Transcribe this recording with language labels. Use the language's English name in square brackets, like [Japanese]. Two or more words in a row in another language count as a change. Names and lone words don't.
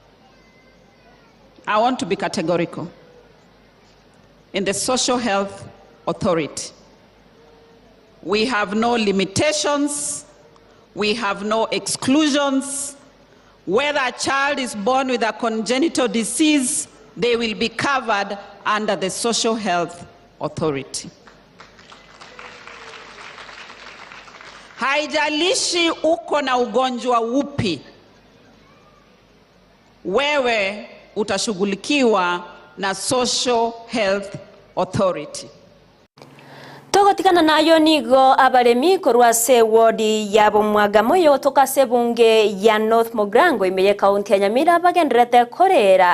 [English] I want to be categorical. In the Social Health Authority, we have no limitations, we have no exclusions. Whether a child is born with a congenital disease, they will be covered under the Social Health Authority. [Swahili] Haijalishi uko na ugonjwa upi, wewe utashughulikiwa na Social Health Authority. [Gusii] Togotikana nayo nigo abaremi korwa se wodi yabo mwagamoyo toka sebunge ya North Mogrango Imeye County ya Nyamira bagendrete korera